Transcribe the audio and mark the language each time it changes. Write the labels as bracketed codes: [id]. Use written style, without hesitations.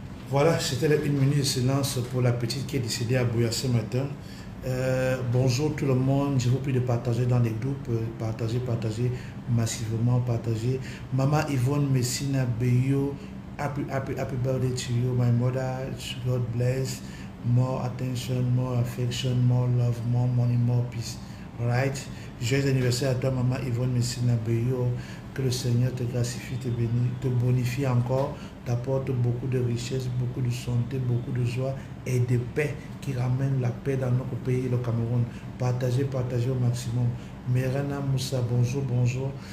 [fr] Voilà, c'était la 1 minute de silence pour la petite qui est décédée à Bouya ce matin. Bonjour tout le monde, je vous prie de partager dans les groupes, partager massivement, partager. [en] Maman Yvonne Messina Beyo, happy birthday to you, my mother, God bless, more attention, more affection, more love, more money, more peace. Right? [fr] Joyeux anniversaire à toi, maman Yvonne Messina Beyo. Que le Seigneur te gracifie, te bonifie encore, t'apporte beaucoup de richesse, beaucoup de santé, beaucoup de joie et de paix qui ramène la paix dans notre pays, le Cameroun. Partagez au maximum. Merana Moussa, bonjour.